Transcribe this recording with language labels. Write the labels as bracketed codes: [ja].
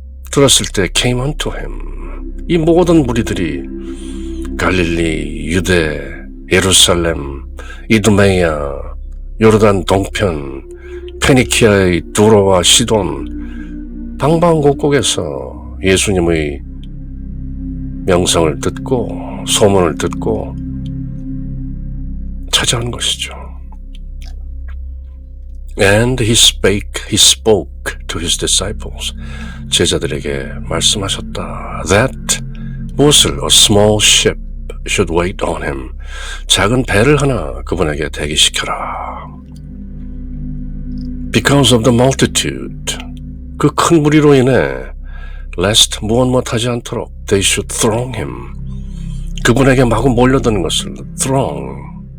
[ko] 들었을 때 [en] came unto him, [ko] 이 모든 무리들이 갈릴리, 유대, 예루살렘, 이두메야, 요르단 동편, 페니키아의 두로와 시돈, 방방곡곡에서 예수님의 명성을 듣고 소문을 듣고 찾아온 것이죠. [en] And he spoke to his disciples. [ko] 제자들에게 말씀하셨다. [en] That [ko] 무엇을 [en] a small ship should wait on him. [ko] 작은 배를 하나 그분에게 대기시켜라. [en] Because of the multitude. [ko] 그 큰 무리로 인해 [en] lest [ko] 무엇 못하지 않도록 [en] they should throng him. [ko] 그분에게 마구 몰려드는 것을 throng.